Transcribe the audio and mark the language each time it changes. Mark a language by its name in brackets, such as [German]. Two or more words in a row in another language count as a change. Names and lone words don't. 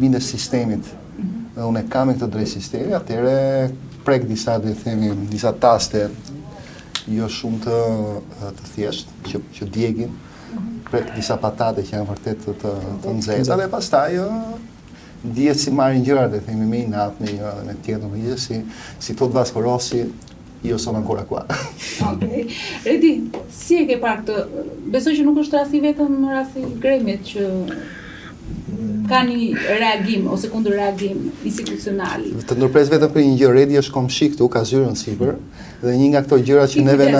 [Albanian] bindesh sistemit, dhe unë e kam e këtë drejt sistemi, atëre prek disa, le të themi, disa taste, jo shumë të thjesht, që djegin, prek disa patate që janë vërtet të nxehta dhe pastaj dihet si marrin gjërat, le të themi, me inat, me një dhe me tjetër, me gjithë, si thot Vasco Rossi, [Italian] io sono ancora qua. [Albanian] Okej. Redi, si e ke parë këtë? Besoj që nuk është rasti vetëm rasti Gremit që ka një reagim ose kundër reagim institucional. Të ndërpres vetëm për një gjë, Redi është komshi këtu, ka zyrën sipër, dhe një nga këto gjëra që neve na...